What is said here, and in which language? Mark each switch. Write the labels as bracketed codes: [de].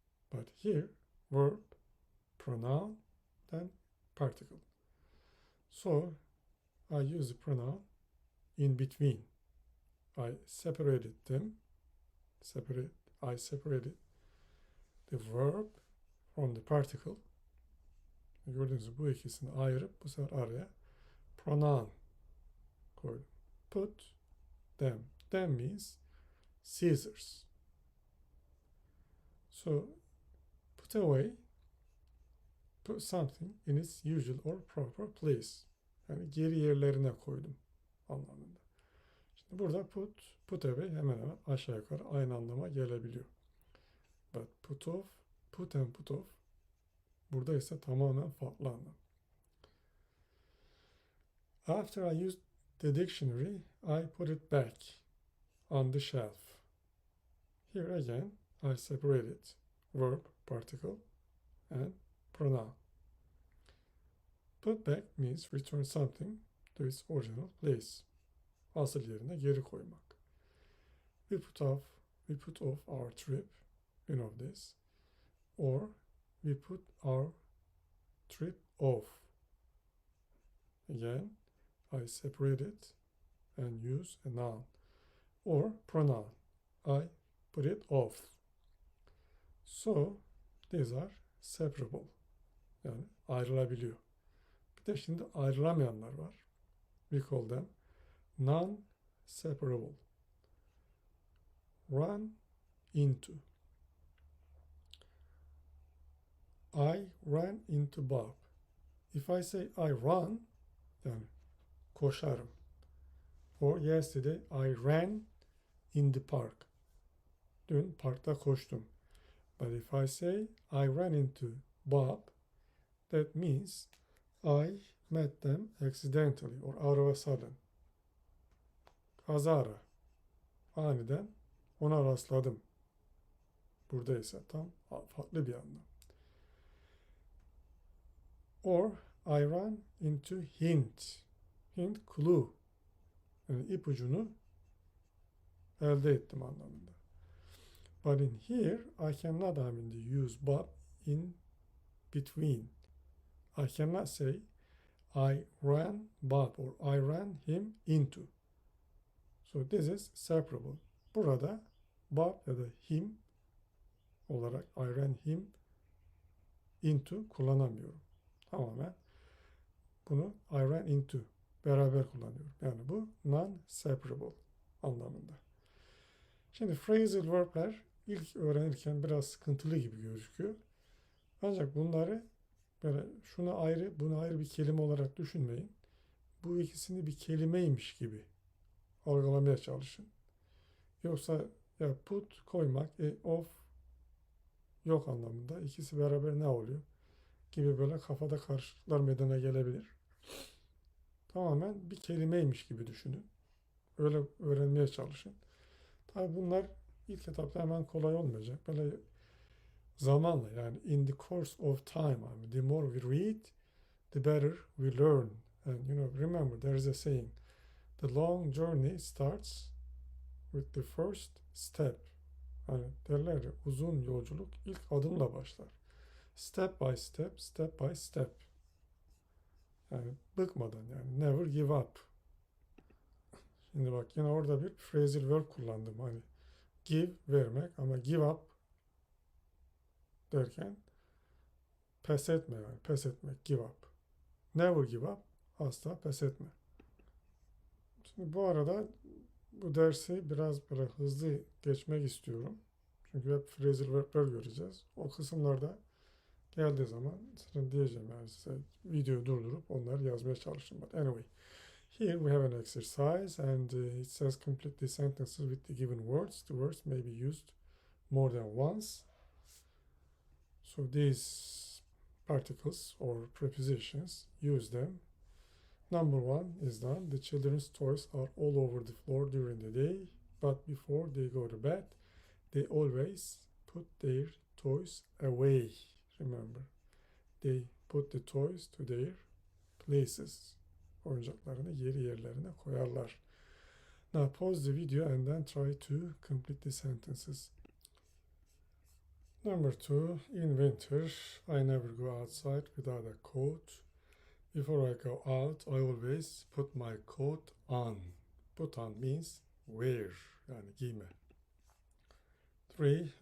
[en] But here, verb, pronoun, then particle. So, I use the pronoun in between. I separated them. I separated the verb from the particle. [tr] Gördüğünüz gibi bu ikisini ayırıp bu sefer araya pronoun koydum. [en] Put them. Them means scissors. So, put away, put something in its usual or proper place. [tr] Yani geri yerlerine koydum anlamında. Şimdi burada put away hemen hemen aşağı yukarı aynı anlama gelebiliyor. [en] But put off, put and put off [tr] burada ise tamamen farklı anlam. [en] After I used the dictionary, I put it back on the shelf. Here again, I separated verb, particle, and pronoun. Put back means return something to its original place. [tr] Asıl yerine geri koymak. [en] We put off our trip, you know this, or we put our trip off. Again, I separate it and use a noun or pronoun. I put it off. So, these are separable. [tr] Yani ayrılabiliyor. Bir de şimdi ayrılamayanlar var. [en] We call them non-separable. Run into. I ran into Bob. If I say I run, [tr] yani koşarım. [en] Or yesterday I ran in the park. [tr] Dün parkta koştum. [en] But if I say I ran into Bob, that means I met them accidentally or out of a sudden. [tr] Kazara. Aniden ona rastladım. Burada ise tam farklı bir anlam. [en] Or I ran into hint. Hint, clue. [tr] Yani ipucunu elde ettim anlamında. [en] But in here, I cannot use Bob in between. I cannot say I ran Bob or I ran him into. So this is separable. [tr] Burada Bob ya da him olarak [en] I ran him into [tr] kullanamıyorum. Tamamen bunu [en] I ran into [tr] beraber kullanıyorum. Yani bu non-separable anlamında. Şimdi phrasal verb'ler ilk öğrenirken biraz sıkıntılı gibi gözüküyor. Ancak bunları böyle şunu ayrı, bunu ayrı bir kelime olarak düşünmeyin. Bu ikisini bir kelimeymiş gibi algılamaya çalışın. Yoksa ya put koymak, of yok anlamında. İkisi beraber ne oluyor? Gibi böyle kafada karışıklıklar meydana gelebilir. Tamamen bir kelimeymiş gibi düşünün. Öyle öğrenmeye çalışın. Tabi bunlar ilk etapta hemen kolay olmayacak. Böyle zamanla yani [en] in the course of time, I mean, the more we read, the better we learn. And remember there is a saying, the long journey starts with the first step. [tr] Hani derler ya, uzun yolculuk ilk adımla başlar. [en] Step by step, step by step. [tr] Yani bıkmadan yani [en] never give up. [tr] Şimdi bak yine orada bir phrasal verb kullandım. Hani give vermek ama give up derken pes etme yani pes etmek give up. [en] Never give up, [tr] asla pes etme. Şimdi bu arada bu dersi biraz böyle hızlı geçmek istiyorum. Çünkü hep phrasal verb'ler göreceğiz. O kısımlarda geldiği zaman sana diyeceğim yani size videoyu durdurup onları yazmaya çalışın. [en] But anyway, here we have an exercise and it says complete the sentences with the given words. The words may be used more than once. So these particles or prepositions, use them. Number one is done. The children's toys are all over the floor during the day, but before they go to bed, they always put their toys away. Remember, they put the toys to their places. [tr] Oyuncaklarını yerlerine koyarlar. [en] Now pause the video and then try to complete the sentences. Number two, in winter, I never go outside without a coat. Before I go out, I always put my coat on. Put on means wear, [tr] yani giyme. [en] 3.